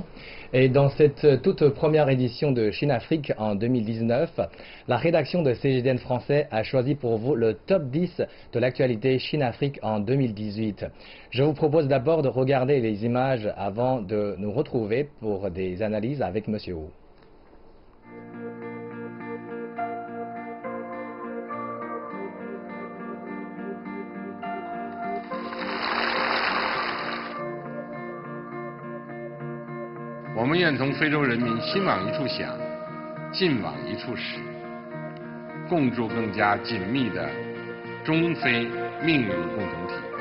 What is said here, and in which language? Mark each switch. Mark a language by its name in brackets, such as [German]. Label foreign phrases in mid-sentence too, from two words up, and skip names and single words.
[French] Et dans cette toute première édition de Chine-Afrique en 2019, la rédaction de CGDN français a choisi pour vous le top 10 de l'actualité Chine-Afrique en 2018. Je vous propose d'abord de regarder les images avant de nous retrouver pour des analyses avec monsieur Wu. [Chinese] 我们愿同非洲人民心往一处想，劲往一处使，共筑更加紧密的中非命运共同体。